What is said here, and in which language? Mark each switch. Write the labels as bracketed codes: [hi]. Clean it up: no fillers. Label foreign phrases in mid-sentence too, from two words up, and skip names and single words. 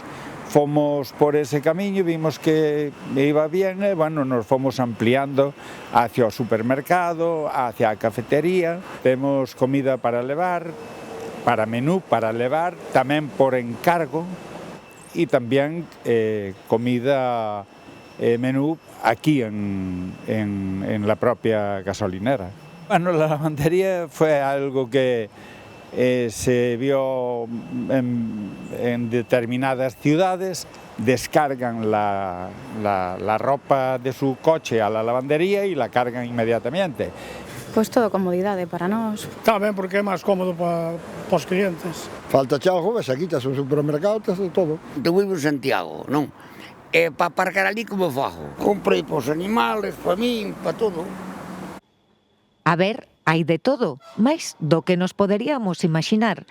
[gl] Fomos por ese camiño, vimos que [es] iba bien [gl] e, bueno, nos fomos ampliando hacia o supermercado, hacia a cafetería. Temos comida para levar, para menú para levar, tamén por encargo e tamén comida menú aquí [es] en la propia gasolinera. Bueno, la lavandería fue algo que se vio en determinadas ciudades, descargan la ropa de su coche a la lavandería y la cargan inmediatamente. [gl] Pois toda comodidade para nós. Está ben porque é máis cómodo para os clientes. Falta chao, ves, aquí estás un supermercado, estás todo. Eu vivo en Santiago, non? E para aparcar ali como fago? Comprei para os animales, para min, para todo. A ver, hai de todo, máis do que nos poderíamos imaginar.